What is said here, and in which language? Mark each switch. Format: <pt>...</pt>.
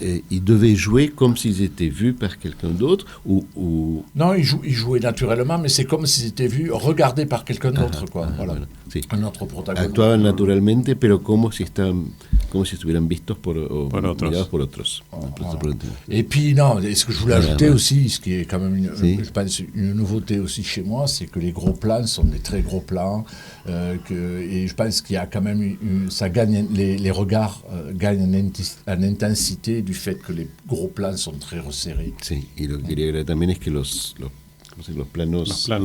<fr>Ils devaient jouer comme s'ils étaient vus par quelqu'un d'autre ou... Non, ils jouaient naturellement, mais c'est comme s'ils étaient vus, regardés par quelqu'un d'autre, quoi. Voilà.</fr> <es>Sí.</es> <fr>Un autre protagoniste.</fr> <es>Actuaban naturalmente, pero como si estaban como si estuvieran vistos por otros. Mirados por otros.</es> <fr>Et puis, non, et ce que je voulais ajouter aussi, ce qui est quand même, je pense, une nouveauté aussi chez moi, c'est que les gros plans sont des très gros plans, et je pense qu'il y a quand même, ça gagne, les regards gagnent en intensité du fait que les gros plans sont très resserrés.</fr> <es>Sí, y lo que quería agregar también es que los planos,</es>